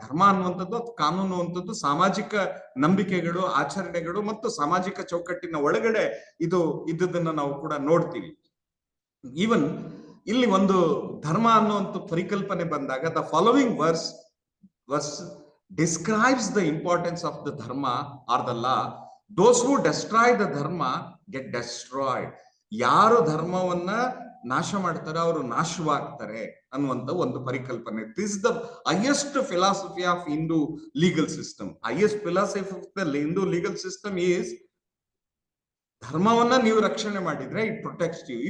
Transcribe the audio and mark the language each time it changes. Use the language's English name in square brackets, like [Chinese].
[Kannada] ಧರ್ಮ ಅನ್ನುವಂಥದ್ದು, ಕಾನೂನು ಅನ್ನುವಂಥದ್ದು ಸಾಮಾಜಿಕ ನಂಬಿಕೆಗಳು, ಆಚರಣೆಗಳು ಮತ್ತು ಸಾಮಾಜಿಕ ಚೌಕಟ್ಟಿನ ಒಳಗಡೆ ಇದು ಇದ್ದುದನ್ನ ನಾವು ಕೂಡ ನೋಡ್ತೀವಿ. ಈವನ್ ಇಲ್ಲಿ ಒಂದು ಧರ್ಮ ಅನ್ನುವಂಥ ಪರಿಕಲ್ಪನೆ ಬಂದಾಗ [English] The following verse describes the importance of the dharma or the law. Those who destroy the dharma get destroyed. [Kannada] ಯಾರು ಧರ್ಮವನ್ನ ನಾಶ ಮಾಡ್ತಾರೆ ಅವರು ನಾಶವಾಗ್ತಾರೆ ಅನ್ನುವಂತ ಒಂದು ಪರಿಕಲ್ಪನೆ. [English] This the highest philosophy of Hindu legal system. Highest philosophy of the Hindu legal system is [Kannada] ಧರ್ಮವನ್ನ ನೀವು ರಕ್ಷಣೆ ಮಾಡಿದ್ರೆ [English] It protects you.